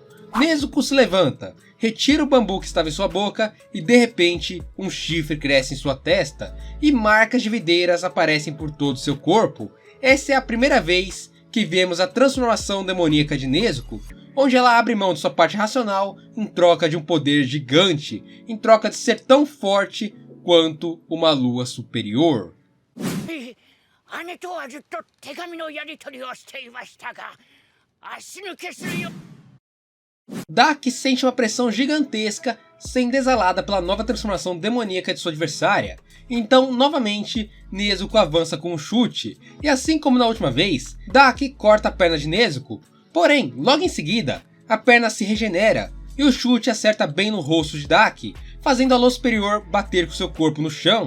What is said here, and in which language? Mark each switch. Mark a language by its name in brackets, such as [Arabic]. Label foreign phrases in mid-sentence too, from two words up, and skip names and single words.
[Portuguese] Nezuko se levanta, retira o bambu que estava em sua boca e de repente um chifre cresce em sua testa e marcas de videiras aparecem por todo seu corpo. Essa é a primeira vez que vemos a transformação demoníaca de Nezuko, onde ela abre mão de sua parte racional em troca de um poder gigante, em troca de ser tão forte quanto uma lua superior. [Japanese] 姉とはずっと手紙のやり取りをしていましたが、足抜けするよ。 [Portuguese] Dak sente uma pressão gigantesca sendo exalada pela nova transformação demoníaca de sua adversária. Então, novamente, Nezuko avança com um chute, e assim como na última vez, Dak corta a perna de Nezuko. Porém, logo em seguida, a perna se regenera, e o chute acerta bem no rosto de Dak, fazendo a lua superior bater com seu corpo no chão.